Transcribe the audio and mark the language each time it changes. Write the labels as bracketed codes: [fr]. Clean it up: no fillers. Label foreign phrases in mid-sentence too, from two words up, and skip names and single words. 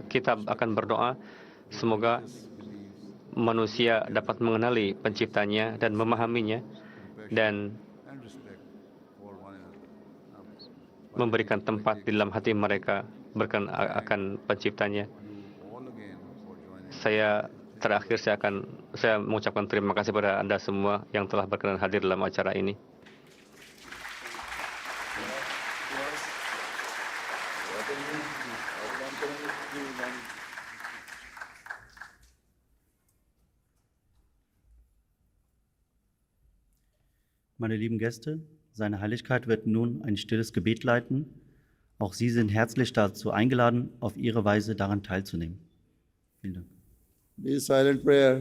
[id] Kita akan berdoa semoga manusia dapat mengenali penciptanya dan memahaminya dan memberikan tempat di dalam hati mereka berkenaan akan penciptanya. Terakhir saya mengucapkan terima kasih kepada Anda semua yang telah berkenan hadir dalam acara ini. [de] Meine lieben Gäste, Seine Heiligkeit wird nun ein stilles Gebet leiten. Auch Sie sind herzlich dazu eingeladen, auf Ihre Weise daran teilzunehmen. Vielen Dank. [en] Be silent prayer.